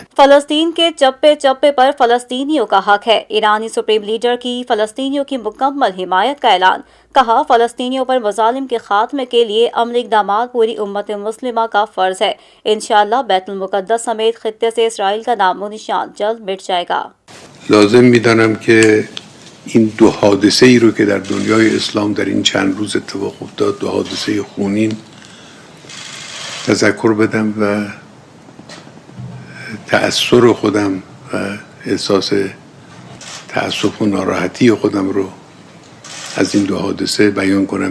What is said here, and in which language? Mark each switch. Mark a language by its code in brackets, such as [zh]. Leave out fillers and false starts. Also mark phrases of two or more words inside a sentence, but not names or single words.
[ur] فلسطین کے چپے چپے پر فلسطینیوں کا حق ہے، ایرانی سپریم لیڈر کی فلسطینیوں کی مکمل حمایت کا اعلان۔ کہا فلسطینیوں پر مظالم کے خاتمے کے لیے عملی اقدامات پوری امت مسلمہ کا فرض ہے۔ انشاءاللہ بیت المقدس سمیت خطے سے اسرائیل کا نام و نشان جلد مٹ جائے گا۔ [fa] لازم میدانم که این 2 حادثه‌ای رو که در دنیای اسلام در این چند روز اتفاق افتاد، 2 حادثه خونین، تذکر بدم و تأثر خودم و احساس تأسف و ناراحتی خودم رو از این 2 حادثه بیان کنم.